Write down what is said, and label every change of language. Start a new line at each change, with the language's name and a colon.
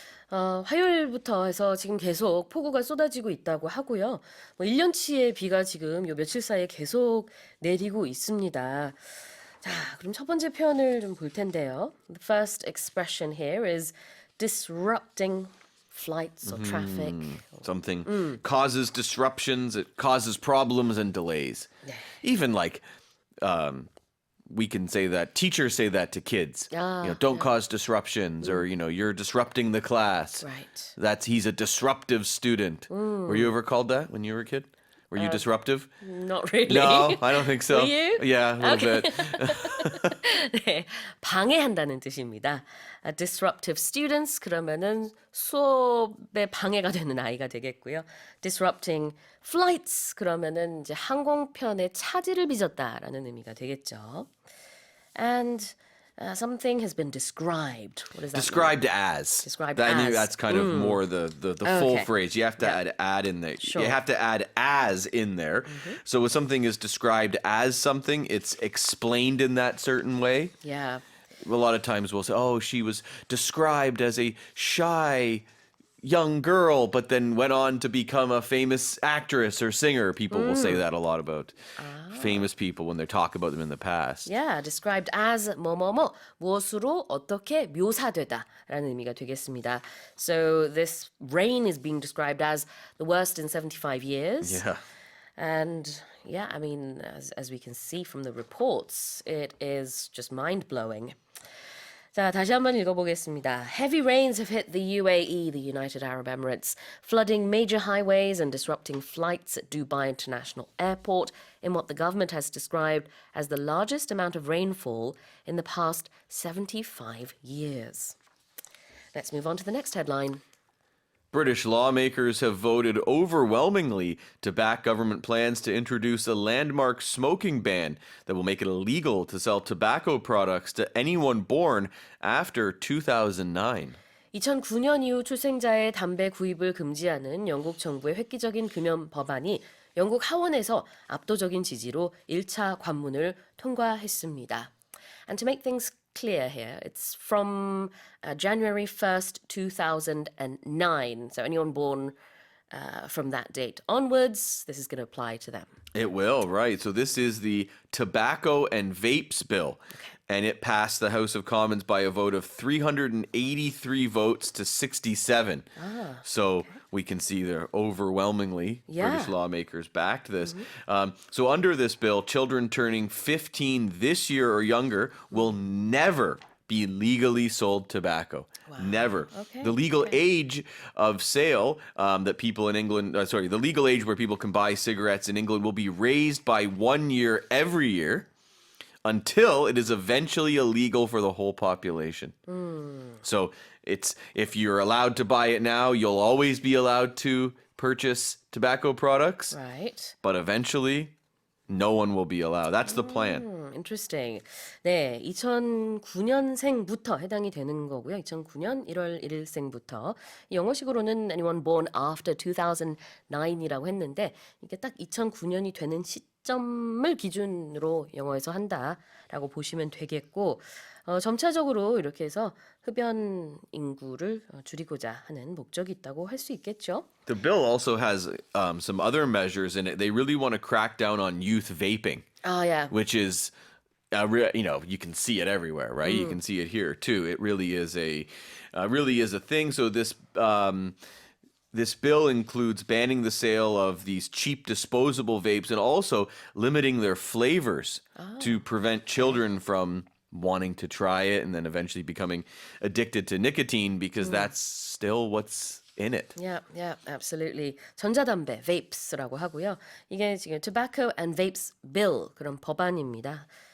Korean: 화요일부터 해서 지금 계속 폭우가 쏟아지고 있다고 하고요. 1년치의 비가 지금 요 며칠 사이에 계속 내리고 있습니다. 자, 그럼 첫 번째 표현을 좀 볼 텐데요.
English: The first expression here is disrupting flights or traffic. Something causes disruptions, it causes problems and delays. Even like we can say that teachers say that to kids. Don't cause disruptions, or you're disrupting the class. Right. He's a disruptive student. Were you ever called that when you were a kid? Were you disruptive? Not really. No, I don't think so. Were you? Yeah, a little bit.
Korean: 네, 방해한다는 뜻입니다.
English: Disruptive students
Korean: 그러면은 수업에 방해가 되는 아이가 되겠고요.
English: Disrupting flights
Korean: 그러면은 이제 항공편에 차질을 빚었다라는 의미가 되겠죠.
English: And something has been described. What does that Described mean? as. Described I think as. that's kind of more the full Okay. phrase. You have to add in there. Sure. You have to add as in there. So when something is described as something, it's explained in that certain way. Yeah. A lot of times we'll say, oh, she was described as a shy young girl, but then went on to become a famous actress or singer. People will say that a lot about famous people when they talk about them in the past. Yeah, described as
Korean: 뭐뭐뭐 무엇으로 어떻게 묘사되다라는 의미가 되겠습니다.
English: So this rain is being described as the worst in 75 years. Yeah. And yeah, I mean, as we can see from the reports, it is just mind-blowing.
Korean: 자, 다시 한번 읽어보겠습니다.
English: Heavy rains have hit the UAE, the United Arab Emirates, flooding major highways and disrupting flights at Dubai International Airport in what the government has described as the largest amount of rainfall in the past 75 years. Let's move on to the next headline. British lawmakers have voted overwhelmingly to back government plans to introduce a landmark smoking ban that will make it illegal to sell tobacco products to anyone born after 2009.
Korean: 2009년 이후 출생자의 담배 구입을 금지하는 영국 정부의 획기적인 금연 법안이 영국 하원에서 압도적인 지지로 1차 관문을 통과했습니다.
English: And to make things clear here, it's from January 1st, 2009. So anyone born from that date onwards, this is going to apply to them. It will, right. So this is the Tobacco and Vapes Bill. And it passed the House of Commons by a vote of 383 votes to 67. So we can see there overwhelmingly British lawmakers backed this. So under this bill, children turning 15 this year or younger will never be legally sold tobacco. Never. Okay. The legal age of sale that people in England, the legal age where people can buy cigarettes in England will be raised by 1 year every year until it is eventually illegal for the whole population. So it's if you're allowed to buy it now, you'll always be allowed to purchase tobacco products. Right. But eventually, no one will be allowed. That's the plan. Interesting.
Korean: 네, 2009년생부터 해당이 되는 거고요. 2009년 1월 1일생부터 영어식으로는
English: anyone born after 2009
Korean: 이라고 했는데 이게 딱 2009년이 되는 시점을 기준으로 영어에서 한다라고 보시면 되겠고 점차적으로 이렇게 해서 흡연 인구를 줄이고자 하는 목적이 있다고 할 수 있겠죠.
English: The bill also has some other measures in it. They really want to crack down on youth vaping. Yeah. Which is, you can see it everywhere, right? You can see it here too. It really is a thing. So this bill includes banning the sale of these cheap disposable vapes and also limiting their flavors to prevent children from wanting to try it and then eventually becoming addicted to nicotine because that's still what's in it. Yeah, absolutely.
Korean: 전자담배, vapes라고 하고요. 이게 지금 Tobacco and Vapes Bill 그런 법안입니다.